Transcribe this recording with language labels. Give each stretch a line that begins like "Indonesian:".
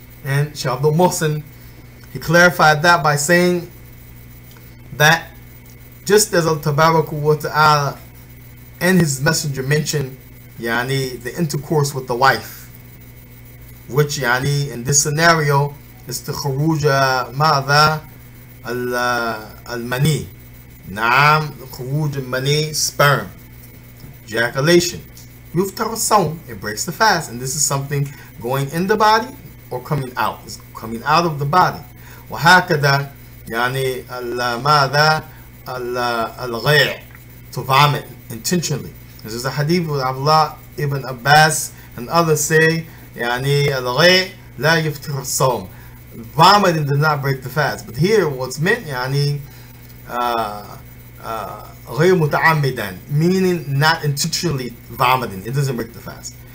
English: And Shaykh Abdul Muhsin, he clarified that by saying that just as Allah Tabaraka wa Ta'ala and his messenger mentioned yani the intercourse with the wife, which yani in this scenario is the
Arabic: khuruj ma'adha al-mani. Naam, khuruj al-mani,
English: sperm, ejaculation.
Arabic: Yuftar as-sawm,
English: it breaks the fast, and this is something going in the body or coming out. It's coming out of the body.
Arabic: وهكذا يعني ماذا الغيع,
English: to vomit intentionally. This is a hadith with Abdullah ibn Abbas and others say
Arabic: يعني الغيع لا يفطر الصوم.
English: Vomiting does not break the fast. But here what's meant
Arabic: يعني غير متعمدا,
English: meaning not intentionally vomiting. It doesn't break the fast.